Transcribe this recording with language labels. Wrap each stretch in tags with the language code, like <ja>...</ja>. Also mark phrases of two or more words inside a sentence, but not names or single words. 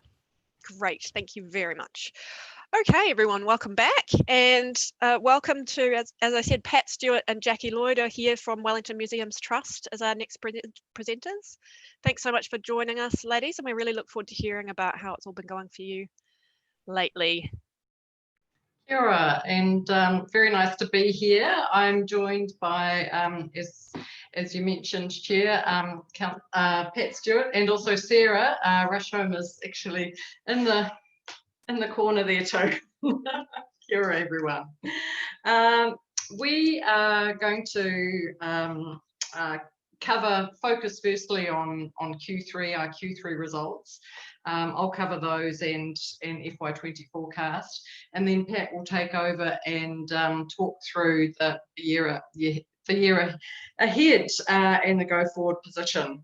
<en>Great, thank you very much. Okay, everyone, welcome back, and welcome to, as I said, Pat Stewart and Jackie Lloyd are here from Wellington Museums Trust as our next presenters. Thanks so much for joining us, ladies, and we really look forward to hearing about how it's all been going for you lately.</en> <mi>Kia ora,</mi> <en>and very nice to be here. I'm joined by, as you mentioned, Chair, Pat Stewart, and also Sarah. Rushholm is actually in the corner there too.</en> <mi>Kia ora,</mi> <en>everyone. We are going to focus firstly on Q3, our Q3 results. I'll cover those and FY20 forecast, and then Pat will take over and talk through the year ahead and the go forward position.</en>